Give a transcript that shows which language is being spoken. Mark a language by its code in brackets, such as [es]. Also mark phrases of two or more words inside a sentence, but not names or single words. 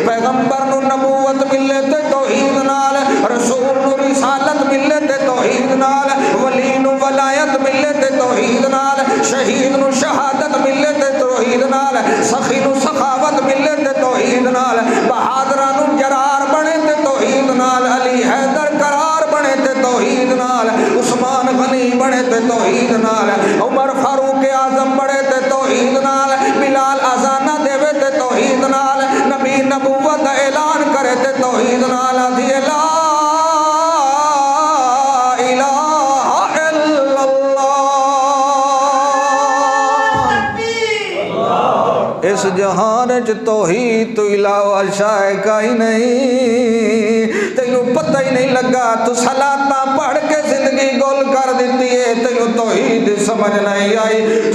[pa] پیغمبر نو نبوت ملے تے توحید نال، رسول نو رسالت ملے تے توحید نال، ولی نو ولایت ملے تے توحید نال، شہید نو شہادت ملے تے توحید نال، سخی نو سخاوت ملے تے توحید نال، بہادراں نو جرار بنے تے توحید نال، علی حیدر قرار بنے تے توحید نال، عثمان غنی بنے تے توحید نال، عمر فاروق اعظم بنے تے توحید نال، بلال اذانہ دیوے تے توحید نال، نبی نبوت اعلان کرے تے توحید نال، دی [ar] لا الہ الا اللہ۔ [pa] اس جہان چ توحید تو علاوہ شے کئی نہیں، تینوں پتہ ہی نہیں لگا تو صلاتاں پڑھ کے زندگی گول کر دیتی ہے، تینوں توحید سمجھ نہیں آئی،